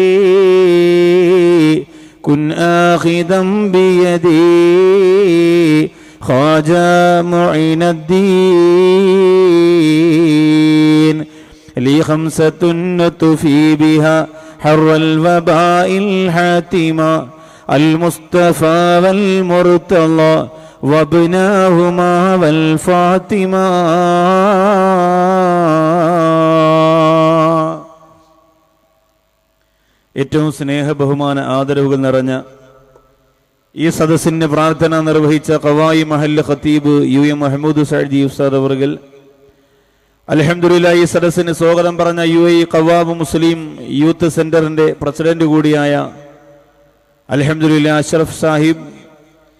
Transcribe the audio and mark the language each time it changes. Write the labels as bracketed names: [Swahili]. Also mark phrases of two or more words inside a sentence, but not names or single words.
[Arabic] كن آخذا بيدي خواجة معين الدين لي خمسة نطفي بها حر الوباء الحاتمة المصطفى والمرتضى وابناهما والفاطمة [Malayalam] ഏറ്റവും സ്നേഹ ബഹുമാന ആദരവുകൾ നിറഞ്ഞ ഈ സദസ്സിന്റെ പ്രാർത്ഥന നിർവഹിച്ച ഖവായി മഹല്ല് ഖത്തീബ് UM മുഹമ്മദ് സഅദി ഉസ്താദ് അവറുകൾ, അൽഹംദുലില്ലാഹ് ഈ സദസ്സിന് സ്വാഗതം പറഞ്ഞ UAE ഖവാബ് മുസ്ലിം യൂത്ത് സെന്ററിന്റെ പ്രസിഡന്റ് കൂടിയായ അൽഹംദുലില്ലാഹ് അഷ്റഫ് സാഹിബ്,